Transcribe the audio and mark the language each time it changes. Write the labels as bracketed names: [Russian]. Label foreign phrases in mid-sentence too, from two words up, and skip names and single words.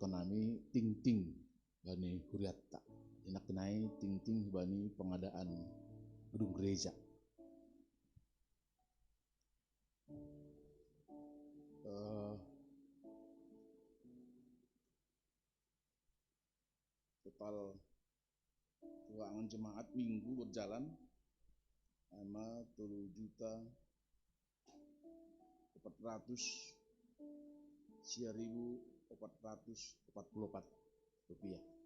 [Simeulue] nami ting bani Huriatta enak kenai ting bani [Indonesian] pengadaan gedung gereja. Total keuangan jemaat minggu berjalan sama 3.400.444 rupiah.